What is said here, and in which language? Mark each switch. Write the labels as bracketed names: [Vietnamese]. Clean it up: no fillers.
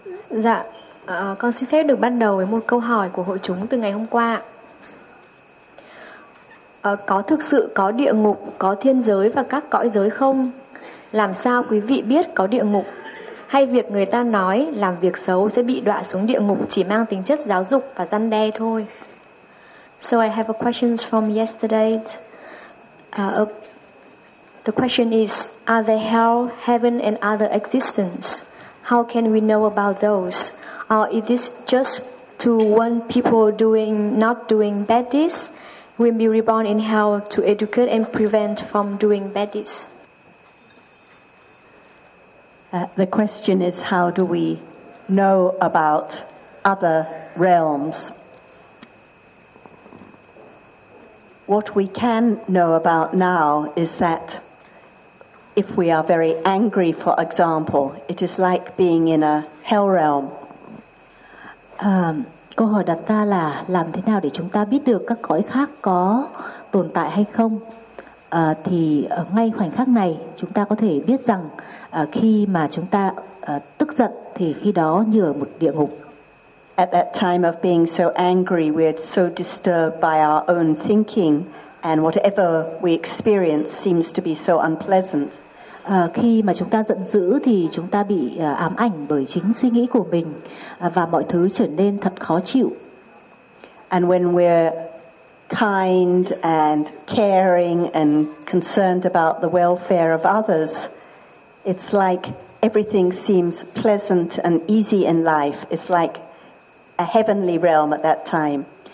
[Vietnamese] Dạ, con xin phép được bắt đầu với một câu hỏi của hội chúng từ ngày hôm qua. Có thực sự có địa ngục, có thiên giới và các cõi giới không? Làm sao quý vị biết có địa ngục? Hay việc người ta nói làm việc xấu sẽ bị đọa xuống địa ngục chỉ mang tính chất giáo dục và răn đe thôi? [English] So I have a question from yesterday. The question is, are there hell, heaven and other existence? How can we know about those? Or is this just to warn people doing not doing bad deeds? Will be reborn in hell to educate and prevent from doing bad deeds? The question is, how do we know about other realms? What we can know about now is that if we are very angry, for example, it is like being in a hell realm. [Vietnamese] Câu hỏi đặt ra là làm thế nào để chúng ta biết được các cõi khác có tồn tại hay không? Thì ngay khoảnh khắc này chúng ta có thể biết rằng khi mà chúng ta tức giận thì khi đó như ở một địa ngục. [English] At that time of being so angry, we're so disturbed by our own thinking and whatever we experience seems to be so unpleasant. [Vietnamese] Khi mà chúng ta giận dữ thì chúng ta bị ám ảnh bởi chính suy nghĩ của mình và mọi thứ trở nên thật khó chịu. [English] And when we're kind and caring and concerned about the welfare of others, it's like everything seems pleasant and easy in life. It's like a heavenly realm at that time.